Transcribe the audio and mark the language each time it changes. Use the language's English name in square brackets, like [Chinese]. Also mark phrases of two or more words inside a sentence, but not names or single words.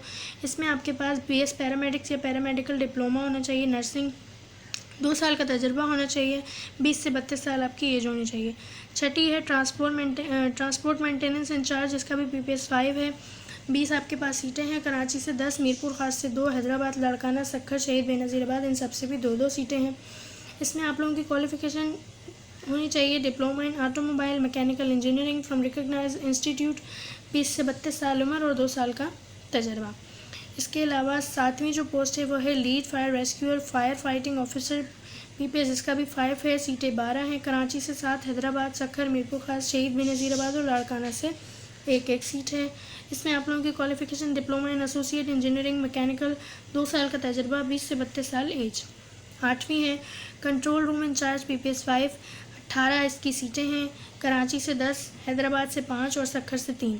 [Urdu] اس میں آپ کے پاس [English] BS paramedics [Urdu] یا [English] paramedical diploma [Urdu] ہونا چاہیے، نرسنگ، 2 سال کا تجربہ ہونا چاہیے. 20 سے 32 سال آپ کی ایج ہونی چاہیے۔ چھٹی ہے [English] transport maintenance incharge, [Urdu] اس کا بھی BPS 5 ہے. 20 آپ کے پاس سیٹیں ہیں۔ کراچی سے 10، میرپور خاص سے 2, حیدرآباد، لاڑکانہ، سکھر، شہید بینظیرآباد، ان سب سے بھی 2-2 سیٹیں ہیں. اس میں آپ لوگوں کی کوالیفکیشن ہونی چاہیے [English] diploma in automobile mechanical engineering from recognized institute, [Urdu] 20 سے 32 سال عمر اور 2 سال کا تجربہ. اس کے علاوہ 7ویں جو پوسٹ ہے وہ ہے [English] lead fire rescuer fire fighting officer, [Urdu] BPS اس کا بھی 5 ہے. سیٹیں 12 ہیں۔ کراچی سے 7, حیدرآباد، سکھر، میرپور خاص، شہید بینظیرآباد اور لاڑکانہ سے 1-1 سیٹ ہے. اس میں آپ لوگوں کی کوالیفکیشن [English] diploma in associate engineering mechanical, [Urdu] 2 سال کا تجربہ، 20 سے 32 سال ایج. 8ویں ہے [English] control room incharge, [Urdu] BPS 5، 18 اس کی سیٹیں ہیں. کراچی سے 10، حیدرآباد سے 5 اور سکھر سے 3.